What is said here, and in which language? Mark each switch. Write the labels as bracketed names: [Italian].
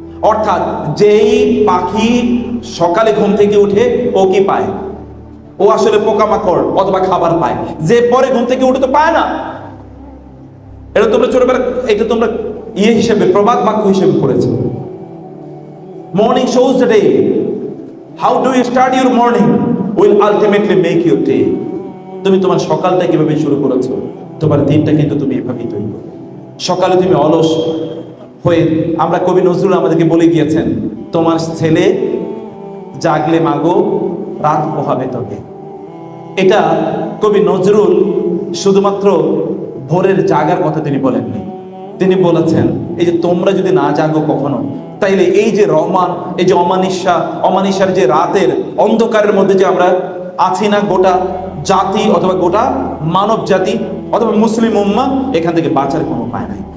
[Bangla] অর্থাৎ যেই পাখি সকালে ঘুম থেকে উঠে ও কি পায়? ও আসলে পোকামাকড় অথবা খাবার পায়। যে পরে ঘুম থেকে উঠে তো পায় না। এটা তোমরা ছোটবেলা, এটা তোমরা হিসেবে প্রবাদ বাক্য হিসেবে পড়েছো। [English] Morning shows the day. How do you start your morning will ultimately make your day. [Bangla] তুমি তোমার সকালটা কিভাবে শুরু করেছো, তোমার দিনটা কিন্তু তুমি এভাবেই তৈরি করো। সকালে তুমি অলস হয়ে, আমরা কবি নজরুল আমাদেরকে বলে গিয়েছেন, তোমার ছেলে জাগলে মাগো রাত পোহাবে তবে। এটা কবি নজরুল শুধুমাত্র ভোরের জাগার কথা তিনি বলেননি, তিনি বলেছেন এই যে তোমরা যদি না জাগো কখনো, তাইলে এই যে এই যে অমানিসার যে রাতের অন্ধকারের মধ্যে যে আমরা আছি না, গোটা জাতি অথবা গোটা মানব জাতি অথবা মুসলিম উম্মাহ, এখান থেকে বাঁচার কোনো উপায় নাই।